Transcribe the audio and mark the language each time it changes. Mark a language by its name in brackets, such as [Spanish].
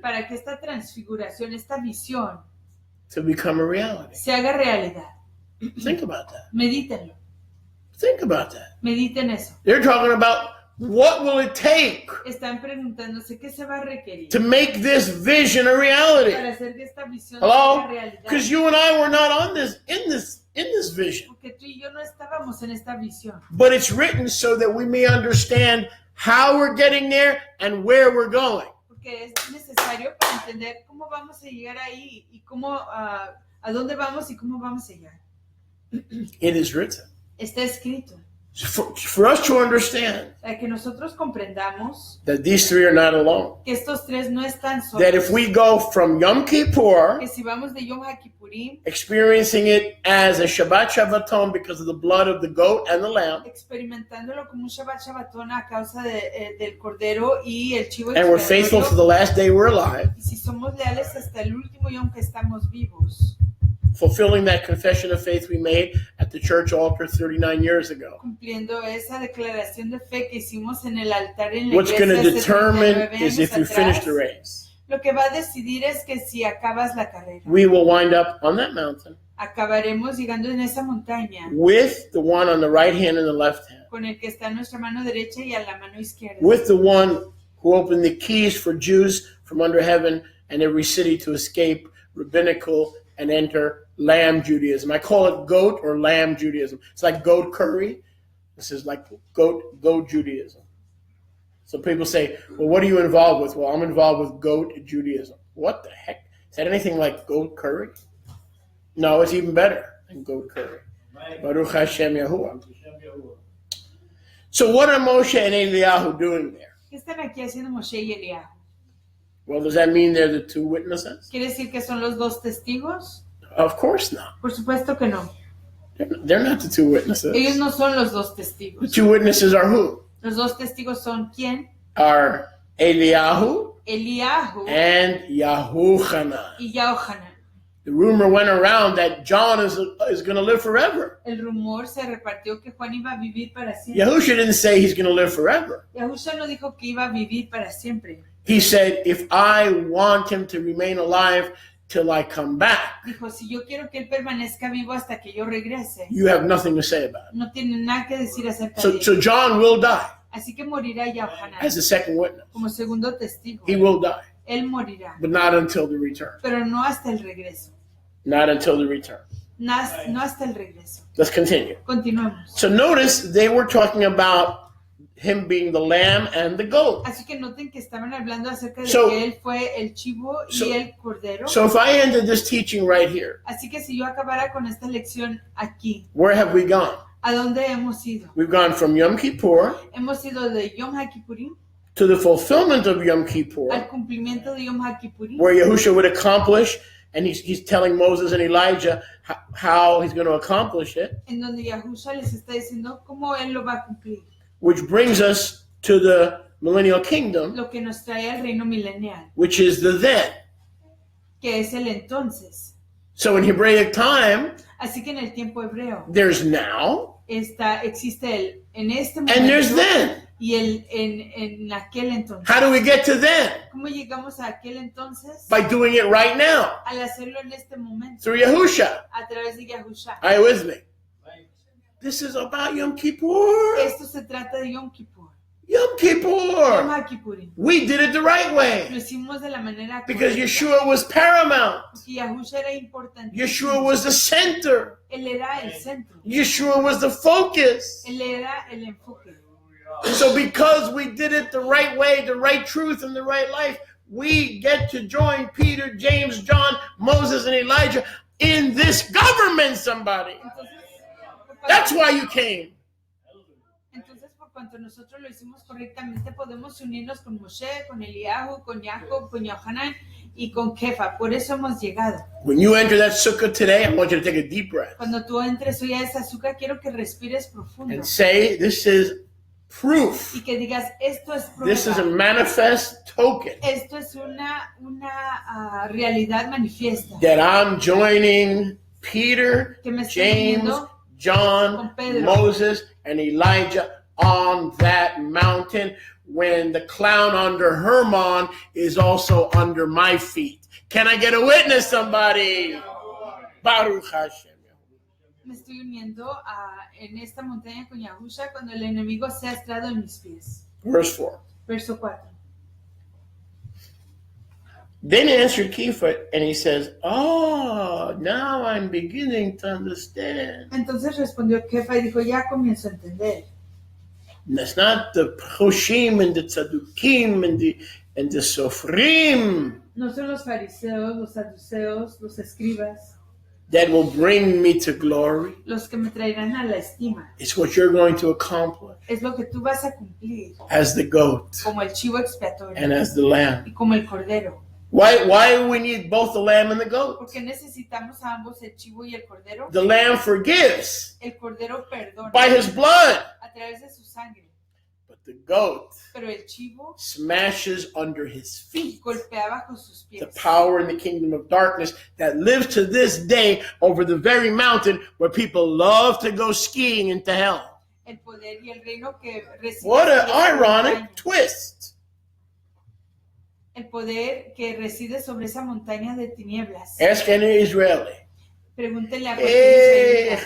[Spanish] para que esta transfiguración, esta visión, [English] to become a reality. [Spanish] se haga realidad. [English] Think about that. [Spanish] Medítenlo, [English] Think about that. [Spanish] mediten eso. [English] They're talking about what will it take [Spanish] Están preguntándose qué se va a requerir [English] to make this vision a reality. [Spanish] para hacer que esta visión [English] Hello? [Spanish] sea realidad. [English] Because you and I were not on this in this vision. [Spanish] Porque tú y yo no estábamos en esta visión. [English] But it's written so that we may understand how we're getting there and where we're going. [Spanish] Porque es necesario para entender cómo vamos a llegar ahí y cómo, a dónde vamos y cómo vamos a llegar. [English] It is written. [Spanish] Está escrito. [English] For us to understand [Spanish] Para que nosotros comprendamos [English] that these 3 are not alone. [Spanish] que estos 3 no están solos. [English] That if we go from Yom Kippur, [Spanish] Que si vamos de Yom HaKippurim, [English] experiencing it as a Shabbat Shabbaton because of the blood of the goat and the lamb, [Spanish] experimentándolo como un Shabbat Shabbatón a causa del cordero y el chivo [English] and we're faithful to the last day we're alive, [Spanish] y si somos leales hasta el último yom que estamos vivos, [English] fulfilling that confession of faith we made at the church altar 39 years ago. [Spanish] cumpliendo esa declaración de fe que hicimos en el altar en la [English] What's going to [Spanish] iglesia hace [English] determine [Spanish] 39 [English] is if you [Spanish] años [English] finish [Spanish] atrás, [English] the race. [Spanish] lo que va a decidir es que si acabas la carrera, [English] We will wind up on that mountain [Spanish] acabaremos llegando en esa montaña [English] with the one on the right hand and the left hand, [Spanish] con el que está a nuestra mano derecha y a la mano izquierda, [English] with the one who opened the keys for Jews from under heaven and every city to escape rabbinical and enter lamb Judaism. I call it goat or lamb Judaism. It's like goat curry. This is like goat Judaism. So people say, well, what are you involved with? Well, I'm involved with goat Judaism. What the heck? Is that anything like goat curry? No, it's even better than goat curry. [Hebrew] Baruch Hashem Yahuwah. [English] So what are Moshe and Eliyahu doing there? [Spanish] ¿qué están aquí haciendo Moshe y Eliyahu? [English] Well, does that mean they're the two witnesses? [Spanish] ¿Quiere decir que son los dos testigos? [English] Of course not. [Spanish] Por supuesto que no. [English] They're not the two witnesses. [Spanish] Ellos no son los dos [English] The [Spanish] testigos. [English] two witnesses are who? [Spanish] Los dos testigos son ¿quién? [English] Are Eliyahu [Spanish] Eliyahu [English] and Yahuchanan. [Spanish] y Yahohanan. [English] The rumor went around that John is going to live forever. [Spanish] El rumor se repartió que Juan iba a vivir para siempre. [English] Yahusha didn't say he's going to live forever. [Spanish] Yahusha no dijo que iba a vivir para siempre. [English] He said, if I want him to remain alive till I come back, [Spanish] Dijo, si yo quiero que él permanezca vivo hasta que yo regrese, [English] you have nothing to say about it. [Spanish] no tiene nada que decir acerca de [English] So [Spanish] él. [English] John will die [Spanish] Así que morirá Yahohanan [English] as the second witness. [Spanish] como segundo testigo. [English] He will die, [Spanish] Él morirá, [English] but not until the return. [Spanish] pero no hasta el regreso. [English] Not until the return. [Spanish] No hasta el regreso. [English] Let's continue. [Spanish] Continuemos. [English] So notice they were talking about him being the lamb and the goat. [Spanish] Así que noten que estaban hablando acerca de [English] So- [Spanish] que él fue el chivo y el cordero. [English] So if I ended this teaching right here, [Spanish] Así que si yo acabara con esta lección aquí, [English] where have we gone? [Spanish] ¿a dónde hemos ido? [English] We've gone from Yom Kippur [Spanish] Hemos ido de Yom HaKippurim [English] to the fulfillment of Yom Kippur, [Spanish] al cumplimiento de Yom HaKippurim, [English] where Yahusha would accomplish, and he's telling Moses and Elijah how he's going to accomplish it, [Spanish] en donde Yahusha les está diciendo cómo él lo va a cumplir, [English] which brings us to the millennial kingdom, [Spanish] lo que nos trae al reino milenial, [English] which is the then. [Spanish] que es el entonces. [English] So in Hebraic time, [Spanish] Así que en el tiempo hebreo [English] there's now [Spanish] existe el en este [English] and there's [Spanish] momento [English] then. [Spanish] y el en aquel entonces. [English] How do we get to then? [Spanish] ¿Cómo llegamos a aquel entonces? [English] By doing it right now, [Spanish] Al hacerlo en este momento, [English] through Yahusha. [Spanish] a través de Yahusha. [English] Are you with me? This is about Yom Kippur. [Spanish] Esto se trata de Yom Kippur. [English] Yom [Spanish] Yom [English] Kippur. [Spanish] HaKippurim. [English] We did it the right [Spanish] Lo [English] way [Spanish] hicimos de la manera [English] because [Spanish] correcta. [English] Yeshua was paramount. [Spanish] Porque Yahusha era importante. [English] Yeshua was the center. [Spanish] Él era el centro. [English] Yeshua was the focus. [Spanish] Él era el enfoque. [English] So because we did it the right way, the right truth, and the right life, we get to join Peter, James, John, Moses, and Elijah in this government, somebody. That's why you came. [Spanish] Entonces, por cuanto nosotros lo hicimos correctamente, podemos unirnos con Moshe, con Eliyahu, con Jacob, con Yohanan y con Kefa. Por eso hemos llegado. [English] When you enter that sukkah today, I want you to take a deep breath [Spanish] Cuando tú entres hoy a esa azúcar, quiero que respires profundo [English] and say, this is proof. [Spanish] y que digas, esto es [English] This is a [Spanish] prueba. [English] manifest token [Spanish] Esto es una realidad manifiesta. [English] that I'm joining Peter, [Spanish] Que me estoy [English] James, [Spanish] uniendo [English] John, [Spanish] con Pedro. [English] Moses, and Elijah on that mountain when the clown under Hermon is also under my feet. Can I get a witness, somebody? [Hebrew] Baruch Hashem. [Spanish] Me estoy uniendo en esta montaña con Yahusha cuando el enemigo sea estrado en mis pies. [English] Verse 4. [Spanish] Verso 4. [English] Then answered Kepha, and he says, oh, now I'm beginning to understand. [Spanish] Entonces respondió Kefa y dijo, ya comienzo a entender. [English] That's not the Hoshim and the Tzadukim and the Sofrim [Spanish] No son los fariseos, los saduceos, los escribas, [English] that will bring me to glory. [Spanish] los que me traerán a la estima. [English] It's what you're going to accomplish [Spanish] Es lo que tú vas a cumplir, [English] as the goat [Spanish] como el chivo expiatorio [English] and as the lamb. [Spanish] y como el cordero. [English] Why do we need both the lamb and the goat? [Spanish] Porque necesitamos a ambos, el chivo y el cordero. [English] The lamb forgives [Spanish] El cordero perdona [English] by his blood, [Spanish] a través de su sangre, [English] but the goat [Spanish] pero el chivo [English] smashes under his feet [Spanish] golpea bajo sus [English] the [Spanish] pies. [English] power in the kingdom of darkness that lives to this day over the very mountain where people love to go skiing into hell. [Spanish] El poder y el reino que recibe [English] What an [Spanish] sobre esa [English] ironic [Spanish] montaña. [English] twist. [Spanish] El poder que reside sobre esa montaña de tinieblas. [English] Ask any Israeli. [Spanish] Pregúntenle a cualquier israelita.